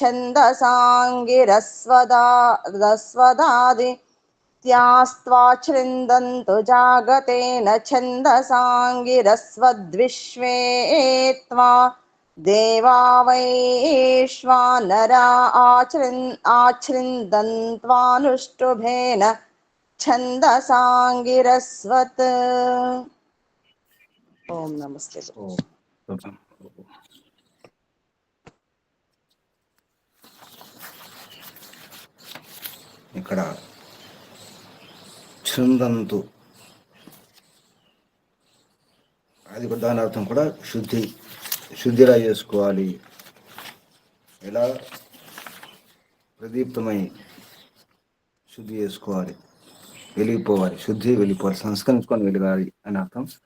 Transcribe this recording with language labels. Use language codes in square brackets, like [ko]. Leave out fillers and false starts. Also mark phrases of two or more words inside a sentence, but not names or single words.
[sa] छन्दसाङ्गिरस्वदादित्यास्त्वा छृन्दन्तु जागतेन छन्दसाङ्गिरस्वद्विश्वे त्वा देवा वैश्वानरा आच्छृन्दन्त्वानुष्टुभेन छन्दसाङ्गिरस्वत् ओम नमस्ते [te] ఓం చూద్దాం. ఇక్కడ ఛృందంతు అది కూడా దాని అర్థం కూడా శుద్ధిలా చేసుకోవాలి, ఎలా ప్రదీప్తమై శుద్ధి చేసుకోవాలి, వెలిగిపోవాలి, వెళ్ళిపోవాలి, సంస్కరించుకొని వెలిగాలి అని అర్థం.